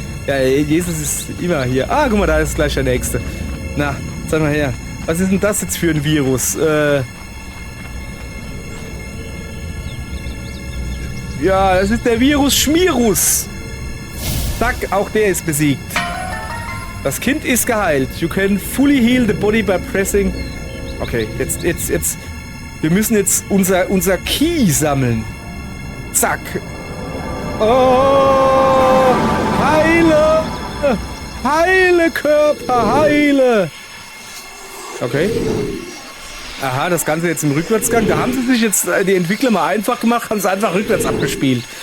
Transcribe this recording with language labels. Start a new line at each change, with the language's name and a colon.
German: Ja, Jesus ist immer hier. Ah, guck mal, da ist gleich der Nächste. Na, sag mal her. Was ist denn das jetzt für ein Virus? Ja, das ist der Virus Schmirus. Zack, auch der ist besiegt. Das Kind ist geheilt.
English: You can fully heal the body by pressing...
German: Okay, jetzt. Wir müssen jetzt unser Key sammeln. Zack. Oh! Heile! Heile Körper, heile! Okay. Aha, das Ganze jetzt im Rückwärtsgang. Da haben sie sich jetzt die Entwickler mal einfach gemacht, haben sie einfach rückwärts abgespielt.